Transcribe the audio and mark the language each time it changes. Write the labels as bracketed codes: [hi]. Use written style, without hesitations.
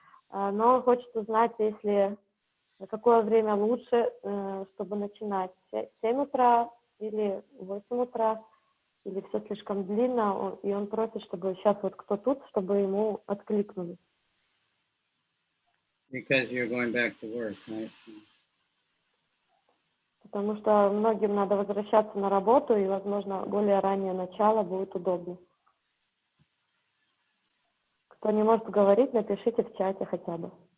[ru] Но он хочет узнать, какое время лучше, чтобы начинать, 7 утра или 8 утра, или все слишком длинно, и он просит, чтобы сейчас вот кто тут, чтобы ему откликнули. [en] Because you're going back to work, right? [ru] Потому что многим надо возвращаться на работу, и, возможно, более раннее начало будет удобнее. Кто не может говорить, напишите в чате хотя бы.